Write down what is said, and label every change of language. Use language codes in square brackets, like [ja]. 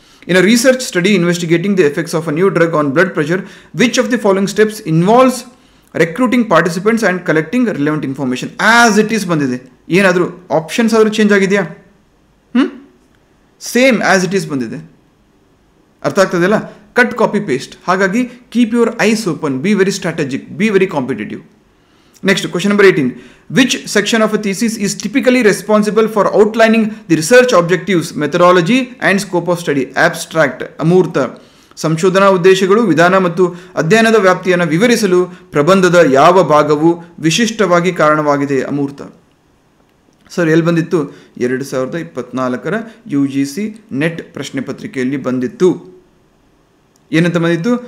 [en] In a research study investigating the effects of a new drug on blood pressure, which of the following steps involves recruiting participants and collecting relevant information. As it is [kn] ಬಂದಿದೆ. ಏನಾದರೂ options ಆದರೂ change ಆಗಿದೆಯಾ? Same as it is ಬಂದಿದೆ. ಅರ್ಥ ಆಗ್ತದಲ್ಲ? [en] Cut copy paste. ಹಾಗಾಗಿ keep your eyes open, be very strategic, be very competitive. Next, question number 18. Which section of a thesis is typically responsible for outlining the research objectives, methodology and scope of study? Abstract. ಅಮೂರ್ತ. [kn] ಸಂಶೋಧನಾ ಉದ್ದೇಶಗಳು, ವಿಧಾನ ಮತ್ತು ಅಧ್ಯಯನದ ವ್ಯಾಪ್ತಿಯನ್ನು ವಿವರಿಸಲು ಪ್ರಬಂಧದ ಯಾವ ಭಾಗವು ವಿಶಿಷ್ಟವಾಗಿ ಕಾರಣವಾಗಿದೆ? ಅಮೂರ್ತ. ಸರ್ ಎಲ್ಲಿ ಬಂದಿತ್ತು? 2024ರ UGC ನೆಟ್ ಪ್ರಶ್ನೆ ಪತ್ರಿಕೆಯಲ್ಲಿ ಬಂದಿತ್ತು. ಏನಂತ ಬಂದಿತ್ತು?